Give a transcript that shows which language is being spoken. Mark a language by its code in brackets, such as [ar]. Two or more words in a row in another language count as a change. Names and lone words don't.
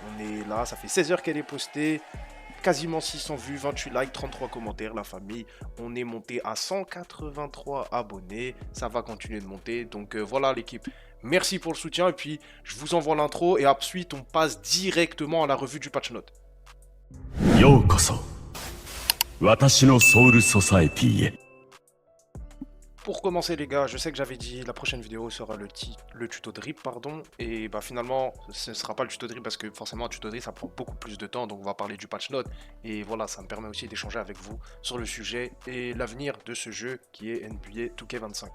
[fr] On est là, ça fait 16 heures qu'elle est postée, quasiment 600 vues, 28 likes, 33 commentaires, la famille. On est monté à 183 abonnés, ça va continuer de monter, donc voilà l'équipe. Merci pour le soutien, et puis je vous envoie l'intro, et ensuite on passe directement à la revue du [en] patch note. [ja] ようこそ私のソウルソサエティへ [fr] Pour commencer les gars, je sais que j'avais dit la prochaine vidéo sera le tuto drip pardon, et bah finalement ce ne sera pas le tuto drip parce que forcément un tuto drip ça prend beaucoup plus de temps, donc on va parler du [en] patch note [fr] et voilà, ça me permet aussi d'échanger avec vous sur le sujet et l'avenir de ce jeu qui est NBA 2K25.